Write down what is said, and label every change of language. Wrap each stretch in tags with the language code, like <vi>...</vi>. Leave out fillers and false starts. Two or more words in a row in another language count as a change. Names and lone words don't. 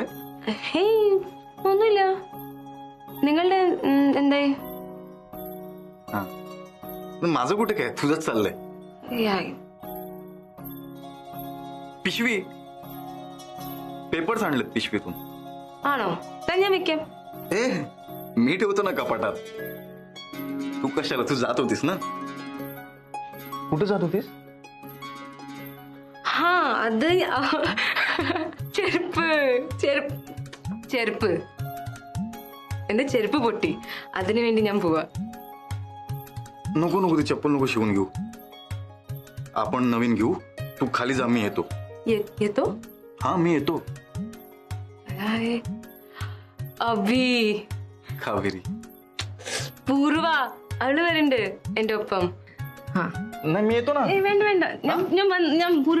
<ml>ഹേയ് ഒന്നുമില്ല. നിങ്ങളുടെ എന്തായി?</ml> <mr>हा, माझं कुठे काय, तुझंच चाललंय. याय. पिशवी, पेपर्स आणलेत पिशवीतून.</mr> <ml>ആണോ? താൻ ഞാൻ വെക്കാം.</ml> <mr>ए मी ठेवतो ना कपाटात. तू कशाला, तू जात होतीस ना? कुठे जात होतीस?</mr> <ml>ഹാ അത് ചെരുപ്പ് ചെരുപ്പ് ചെരുപ്പ് എന്റെ ചെരുപ്പ് പൊട്ടി, അതിനു വേണ്ടി ഞാൻ പോവാ.</ml> <mr>नको नको, ती चप्पल नको शिवून घेऊ, आपण नवीन घेऊ. तू खाली जा, मी येतो. येतो? हा मी येतो. काय? അഭി, कावेरी.</mr> <ml>പൂർവ അവള് വരുന്നുണ്ട് എന്റെ ഒപ്പം. ഹാ</ml> <mr>नाही मी येतो ना.</mr> <ml>വേണ്ട വേണ്ട, ഞാൻ പൂർവ.</ml>